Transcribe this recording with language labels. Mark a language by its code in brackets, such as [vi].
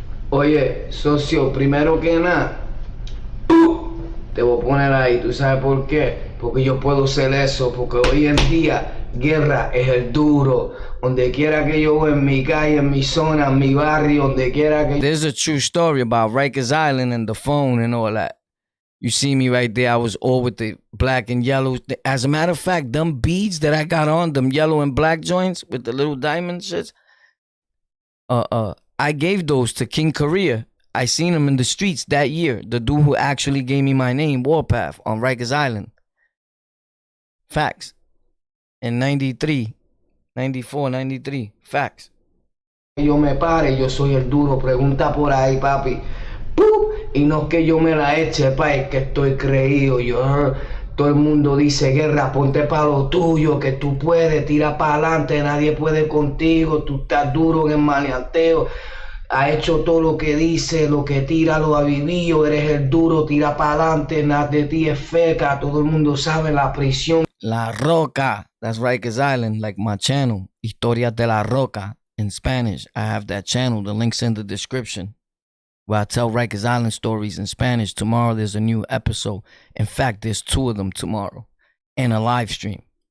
[es] Oye, socio, primero que nada, te voy a poner ahí. ¿Tú sabes por qué? Porque yo puedo ser eso. Porque hoy en día, guerra es el duro. Donde quiera que yo voy, en mi calle, en mi zona, en mi barrio, donde quiera que... [en] There's a true story about Rikers Island and the phone and all that. You see me right there. I was all with the black and yellow. As a matter of fact, them beads that I got on, them yellow and black joints with the little diamond shits, I gave those to King Korea. I seen him in the streets that year. The dude who actually gave me my name, Warpath, on Rikers Island. Facts. In 93, 94, 93. Facts. [es] Yo me pare, yo soy el duro. Pregunta por ahí, papi. Y no es que yo me la eche, pa, es que estoy creído. Todo el mundo dice guerra, ponte pa' lo tuyo, que tú puedes, tira pa' adelante, nadie puede contigo, tú estás duro en el maleanteo, ha hecho todo lo que dice, lo que tira lo ha vivido, eres el duro, tira pa' adelante, nada de ti es feca, todo el mundo sabe la prisión. [en] La Roca, that's Rikers Island, like my channel, Historias de la Roca, in Spanish. I have that channel, the link's in the description, where I tell Rikers Island stories in Spanish. Tomorrow there's a new episode. In fact, there's 2 of them tomorrow. And a live stream.